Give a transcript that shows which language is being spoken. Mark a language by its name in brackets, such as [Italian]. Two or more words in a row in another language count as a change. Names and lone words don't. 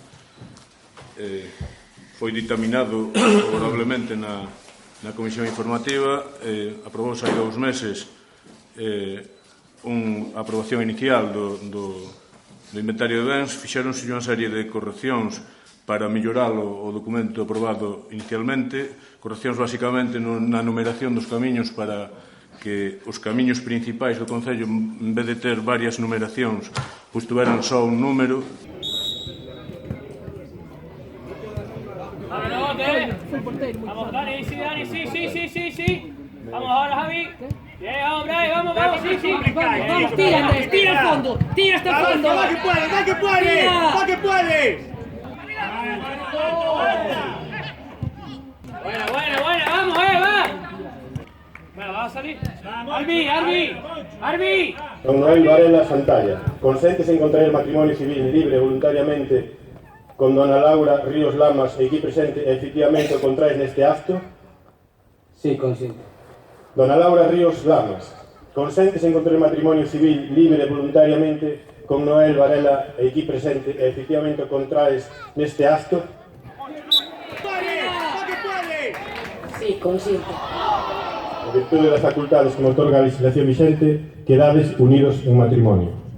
[Galician] Foi dictaminado favorablemente na comisión informativa, aprobouse hai 2 meses unha aprobación inicial do inventario de bens, fixéronse unha serie de correccións para mellorar o documento aprobado inicialmente, correccións basicamente na numeración dos camiños para que os camiños principais do Concello, en vez de ter varias numeracións, pois tuveran só un número. [Spanish] Vamos, Dani, sí. Vamos ahora, Javi. Bien, hombre, vamos, sí. Vamos, tira, Andrés, tira al fondo. Tira hasta el fondo. ¡Va que puedes! Buena, vamos, va. Bueno, va a salir. Arbi. [Galician] Don Noel Varela Santalla, consentes en contraer matrimonio civil libre voluntariamente con dona Laura Ríos Lamas e aquí presente efectivamente o contraes neste acto? [Spanish] Sí, consiento. [Galician] Dona Laura Ríos Lamas, consentes en contraer matrimonio civil libre voluntariamente con Noel Varela e aquí presente efectivamente o contraes neste acto? [Spanish] Sí, consiento. [Galician] En virtude das facultades que me otorga a legislación vigente, quedades unidos en matrimonio.